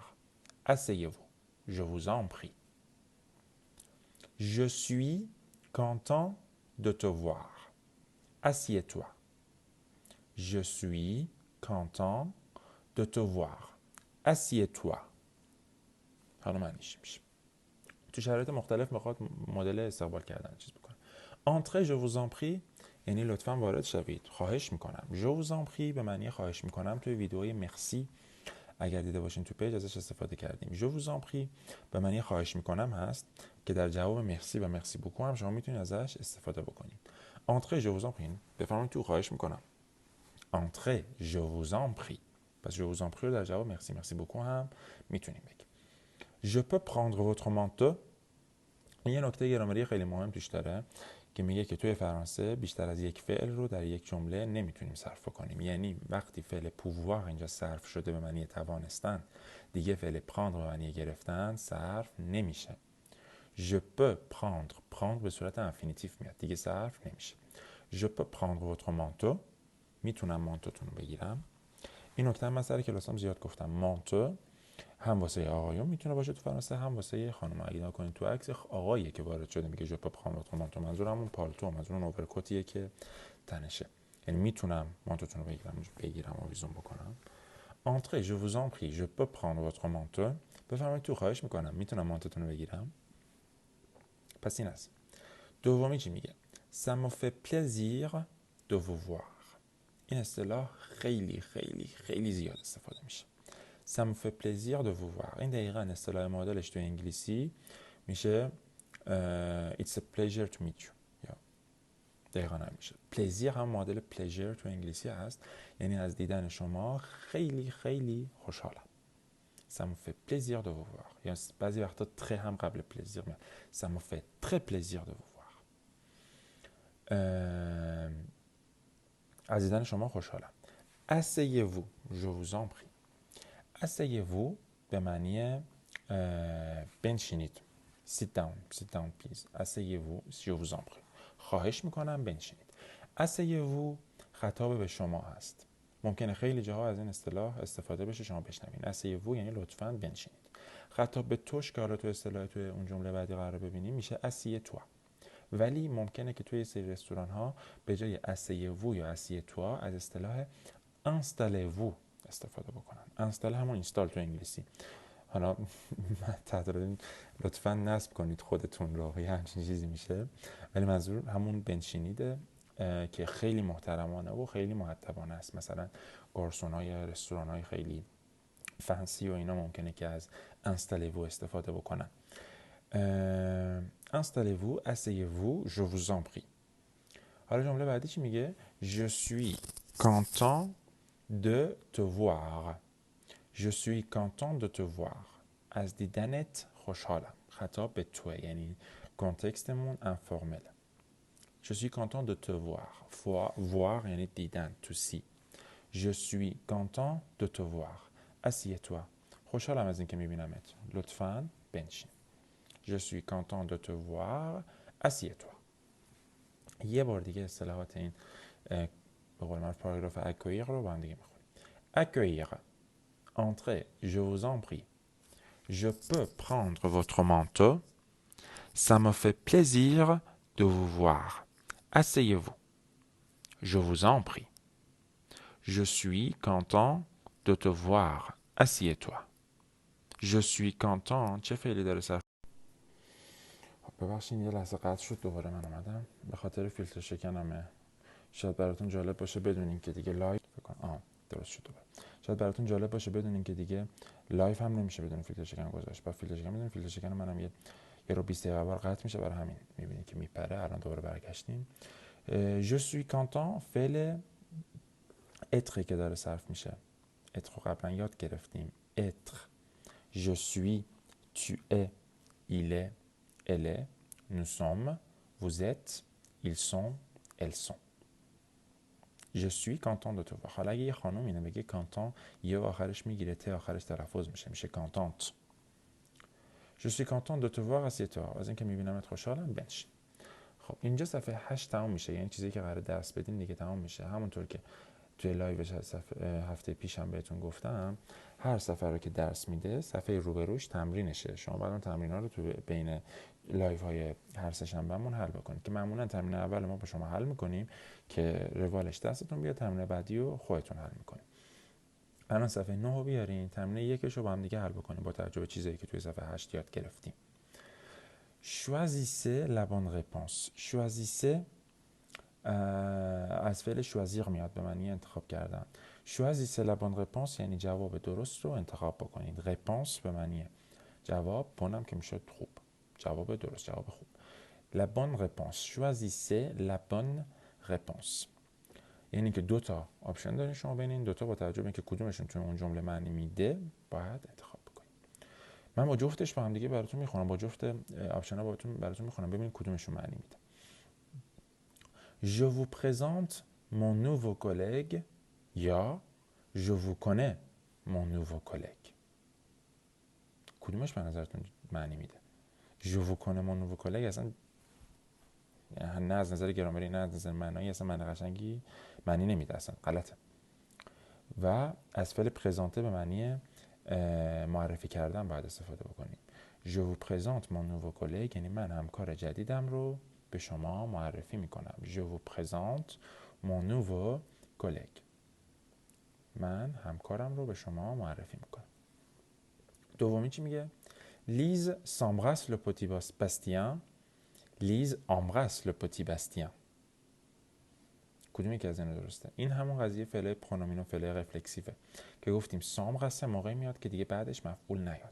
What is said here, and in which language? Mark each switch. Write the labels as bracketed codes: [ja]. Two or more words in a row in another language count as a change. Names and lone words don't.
[fr] Asseyez-vous. Je vous en prie. Je suis content de te voir. Assieds-toi. Je suis content de te voir. Assieds-toi. [fa] حالا معنیش میشه. تو شرایط مختلف میخواد مدل استقبال کردن چیز بکنه. [fr] Entrez, je vous en prie [fa] یعنی لطفاً وارد شوید. خواهش میکنم. [fr] Je vous en prie [fa] به معنی خواهش میکنم. توی ویدئوی مرسی اگر دیده باشین تو پیج ازش استفاده کردیم. [fr] Je vous en prie [fa] به معنی خواهش میکنم هست که در جواب مرسی و [fr] merci beaucoup [fa] هم شما میتونید ازش استفاده بکنید. [fr] entrez je vous en prie [fa] بفرمایید تو خواهش میکنم [fr] entrez je vous en prie [fa] پس [fr] je vous en prie [fa] در جواب [fr] merci merci beaucoup [fa] هم میتونیم بگیم [fr] je peux prendre votre manteau [fa] این یه نکته گرامری خیلی مهم توش داره که میگه که توی فرانسه بیشتر از یک فعل رو در یک جمله نمیتونیم صرف کنیم. یعنی وقتی فعل pouvoir اینجا صرف شده به معنی توانستن، دیگه فعل prendre به معنی گرفتن صرف نمیشه. [fr] je peux prendre [fa] به صورت انفینیتیف میاد، دیگه صرف نمیشه. [fr] je peux prendre votre manteau [fa] میتونم مانتوتون رو بگیرم. این نکته من سر کلاسام زیاد گفتم، مانتو هم واسه آقایون میتونه باشه تو فرانسه، هم واسه خانم. اگه نگاه کنید تو عکس آقاییه که وارد شده میگه [fr] je peux prendre manteau, [fa] منظور همون پالتو، منظور اون اوورکوتیه که تنشه. یعنی میتونم مانتوتون رو بگیرم آویزون بکنم. [fr] entrez je vous en prie je peux prendre votre manteau [fa] بفرمایید تو، خواهش میکنم میتونم مانتوتون رو بگیرم. پس این است. دومی چی میگه؟ [fr] ça me fait plaisir de vous voir. [fa] این اصطلاح خیلی خیلی خیلی زیاد استفاده میشه. [fr] ça me fait plaisir de vous voir. [fa] این دقیقاً اصطلاح معادلش تو انگلیسی میشه [en] it's a pleasure to meet you. [fa] یا دقیقاً هم میشه. pleasure هم معادل pleasure تو انگلیسی هست، یعنی از دیدن شما خیلی خیلی خوشحالم. [fr] ça me fait plaisir de vous voir. [fa] یا بعضی وقتا très هم قبل plaisir میاد. [fr] ça me fait très plaisir de vous voir. [fa] از دیدن شما خوشحالم. [fr] asseyez-vous je vous en prie. [fa] asseyez-vous به معنی بنشینید. [en] sit down please. [fr] asseyez-vous je vous en prie. [fa] خواهش میکنم بنشینید. asseyez-vous خطاب به شما هست. ممکنه خیلی جاها از این اصطلاح استفاده بشه شما بشنوین. asseyez-vous یعنی لطفاً بنشینید. خطاب به توش که حالا تو اصطلاح توی اون جمله بعدی قرار ببینیم میشه assieds-toi. ولی ممکنه که توی سری رستوران ها به جای asseyez-vous یا assieds-toi از اصطلاح installez-vous استفاده بکنن. انستال همون اینستال تو انگلیسی. حالا لطفاً نصب کنید خودتون رو، یه همچین چیزی میشه، ولی منظور همون بنشینیده که خیلی محترمانه و خیلی مؤدبانه است. مثلا گارسونای رستوران‌های خیلی فنسی و اینا ممکنه که از installez-vous استفاده بکنن. [fr] installez-vous, asseyez-vous, je vous en prie. [fa] حالا جمله بعدی چی میگه؟ [fr] je suis content de te voir. je suis content de te voir. [fa] از دیدنت خوشحالم. خطاب به توه، یعنی کنتکستمون انفورمل. [fr] je suis content de te voir. [fa] voir یعنی دیدن، [en] to see. [fr] je suis content de te voir. assieds-toi. [fa] خوشحالم از اینکه میبینمت. لطفاً بنشین. [fr] je suis content de te voir. assieds-toi. [fa] یه بار دیگه اصطلاحات این به قول معروف پاراگراف accueillir رو با هم دیگه میخونیم. [fr] accueillir. entrez je vous en prie. je peux prendre votre manteau. ça me fait plaisir de vous voir. asseyez-vous. je vous en prie. je suis content de te voir. assieds-toi. je suis content. [fa] چه فعلی داره سر؟ ببخشید یه لحظه قطع شد، دوباره من اومدم به خاطر فیلتر شکنمه. شاید براتون جالب باشه بدونین که دیگه لایو درست شد دوباره. شاید براتون جالب باشه بدونین که دیگه لایو هم نمیشه بدون فیلتر شکن گذاشت. با فیلتر شکن بدون فیلتر شکن منم یه رو 20 دقیقه بار قطع میشه، برای همین میبینید که میپره. الان دوباره برگشتیم. [fr] je suis content [fa] فعل être که داره صرف میشه. être رو قبلا یاد گرفتیم. [fr] être. je suis, tu es, il est, elle est, nous sommes, vous êtes, ils sont, elles sont. je suis content de te voir. [fa] حالا اگه یه خانم اینو بگه content یه آخرش میگیره، ته آخرش تلفظ میشه contente. [fr] je suis content de te voir. assieds-toi. [fa] از اینکه میبینمت خوشحالم بنشین. خب اینجا صفحه 8 تمام میشه، یعنی چیزی که قراره درس بدیم دیگه تمام میشه. همونطور که توی لایوش هفته پیشم بهتون گفتم، هر صفحه رو که درس میده صفحه روبروش تمرینشه. شما بعد اون تمرین‌ها رو تو بین لایو های هر سه شنبهمون حل بکنید که معمولا تمرین اول ما با شما حل میکنیم که روالش دستتون بیاد، تمرین بعدی رو خودتون حل میکنید. الان صفحه 9 رو بیارین، تمرین یکش رو با هم دیگه حل بکنیم با توجه به چیزایی که توی صفحه 8 یاد گرفتیم. [fr] choisissez la bonne réponse. [fa] choisissez از فعل choisir میاد به معنی انتخاب کردن. [fr] choisissez la bonne réponse [fa] یعنی جواب درست رو انتخاب بکنید. réponse به معنی جواب، بونم که میشه خوب، جواب درست، جواب خوب. [fr] la bonne réponse. choisissez la bonne réponse. [fa] یعنی که دو تا آپشن دارین شما بین این دو تا، با توجه به اینکه کدومشون تو اون جمله معنی میده باید انتخاب بکنید. من با جفتش با هم دیگه براتون میخونم، با جفت آپشن‌ها براتون میخونم ببینید کدومشون معنی میده. [fr] Je vous présente mon nouveau collègue یا Je vous connais mon nouveau collègue. [fa] کدومش به نظرتون معنی میده؟ [fr] Je vous connais mon nouveau collègue [fa] اصلا نه از نظر گرامری نه از نظر معنایی اصلا معنی قشنگی معنی نمیده، اصلا غلطه. و از فعل پرزانته به معنی معرفی کردن باید استفاده بکنیم. [fr] Je vous présente mon nouveau collègue [fa] یعنی من همکار جدیدم رو به شما معرفی میکنم. Je vous présente mon nouveau collègue. من همکارم رو به شما معرفی میکنم. دومی چی میگه؟ [fr] Lise s'embrasse le petit Bastien. Lise embrasse le petit Bastien. [fa] کدومی که از این درسته؟ این همون قضیه فعل پرونومین و فعل رفلکسیوه که گفتیم سامبراسه موقعی میاد که دیگه بعدش مفعول نیاد.